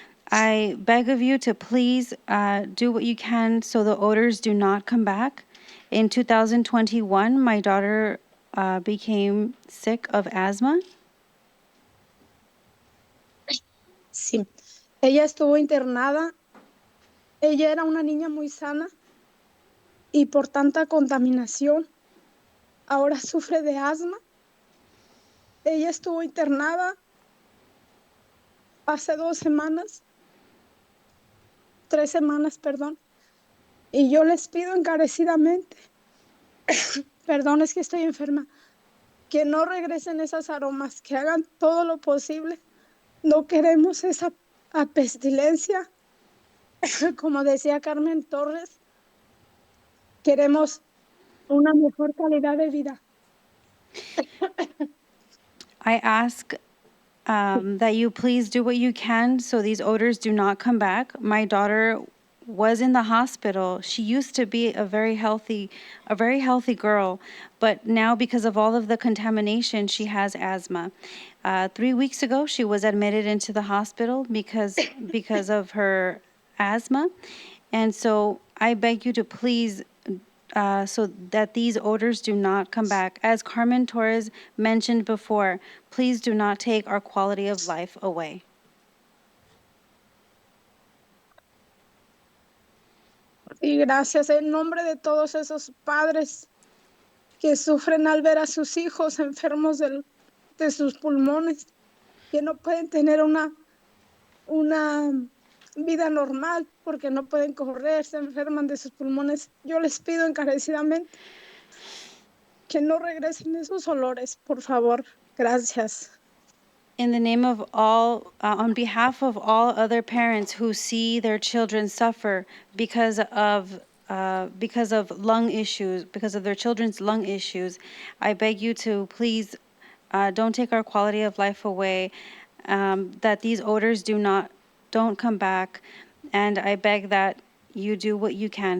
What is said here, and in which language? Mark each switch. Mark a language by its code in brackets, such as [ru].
[en] I beg of you to please do what you can so the odors do not come back. In 2021, my daughter became sick of asthma. [es] Sí, ella estuvo internada. Ella era una niña muy sana y por tanta contaminación ahora sufre de asma. Ella estuvo internada hace 2 semanas, 3 semanas, perdón. Y yo les pido encarecidamente, perdón, es que estoy enferma, que no regresen esas aromas, que hagan todo lo posible. No queremos esa pestilencia. Como decía Carmen Torres, queremos una mejor calidad de vida. [en] I ask that you please do what you can so these odors do not come back. My daughter was in the hospital. She used to be a very healthy girl, but now because of all of the contamination, she has asthma. 3 weeks ago, she was admitted into the hospital because of her asthma, and so I beg you to please. So that these odors do not come back. As Carmen Torres mentioned before, please do not take our quality of life away. [es] Y gracias en nombre de todos esos padres que sufren al ver a sus hijos enfermos de sus pulmones, que no pueden tener una vida normal porque no pueden correr, se enferman de sus pulmones. Yo les pido encarecidamente que no regresen esos olores, por favor. Gracias. [en] In the name of all, on behalf of all other parents who see their children suffer because of lung issues, because of their children's lung issues, I beg you to please don't take our quality of life away, that these odors don't come back, and I beg that you do what you can.